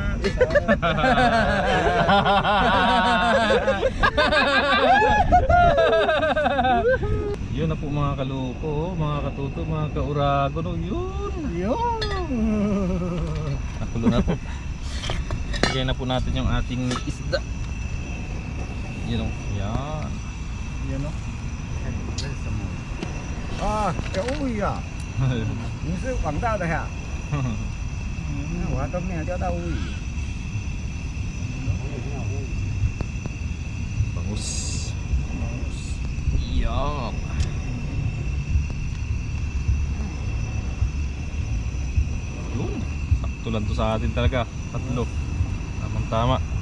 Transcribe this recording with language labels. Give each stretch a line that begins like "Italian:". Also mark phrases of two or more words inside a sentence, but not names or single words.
Filipino: Yun na po mga kaluko, mga katuto, mga kaurago, no? Yun! Yun. Nakulo na po. Lagyan na po natin yung ating isda. Yun o. Yan. Yan o. Ah, kauya.
Chinese: 你是广大的呀？我还都没有钓到乌鱼。
Filipino: Bangus. Yan. Yun. Sakto lang to sa atin talaga. Tatlo. Tamang tama.